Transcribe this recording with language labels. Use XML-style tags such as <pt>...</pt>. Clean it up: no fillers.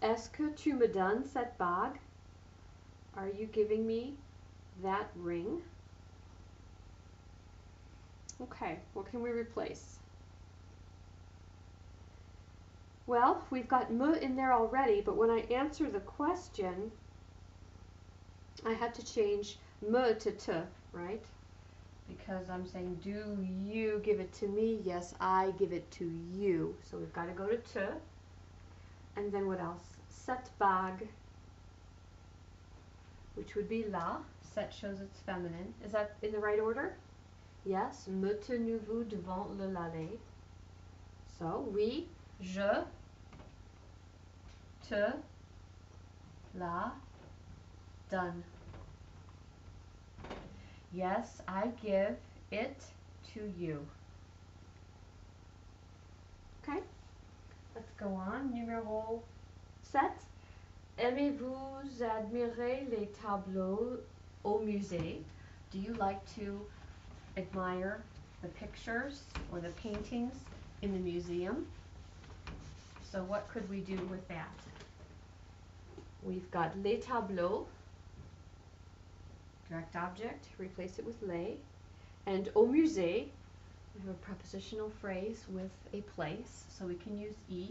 <fr>Est-ce que tu me donnes cette bague?</fr> <en>Are you giving me that ring? Okay, what can we replace? Well, we've got me in there already, but when I answer the question, I had to change me to te, right? Because I'm saying, do you give it to me? Yes, I give it to you. So we've got to go to te. And then what else?</en> <fr>Cette bague.</fr> <en>which would be la. Set shows it's feminine. Is that in the right order? Yes. Me tenez-vous devant le lalet?</en> <fr>So, oui, je te la donne.</fr> <en>Yes, I give it to you. Okay, let's go on.</en> <fr>Numéro 7. Aimez-vous admirer les tableaux au musée?</fr> <en>Do you like to admire the pictures or the paintings in the museum? So what could we do with that? We've got</en> <fr>les tableaux,</fr> <en>direct object, replace it with les, and</en> <fr>au musée,</fr> <en>we have a prepositional phrase with a place, so we can use e.</en>